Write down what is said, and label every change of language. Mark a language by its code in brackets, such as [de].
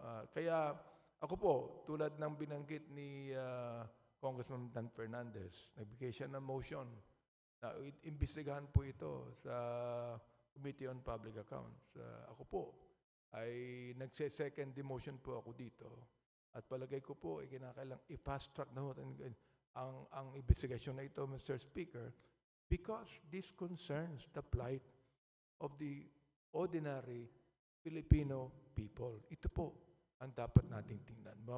[tl] Kaya ako po, tulad ng binanggit ni Congressman Dan Fernandez, nagbigay siya ng motion na imbestigahan po ito sa Committee on Public Accounts. Ako po ay nagse-second demotion po ako dito. At palagay ko po, kinakailang i-fast track na natin. ang investigasyon na ito, Mr. [en] Speaker, because this concerns the plight of the ordinary Filipino people. [tl] Ito po ang dapat nating tingnan.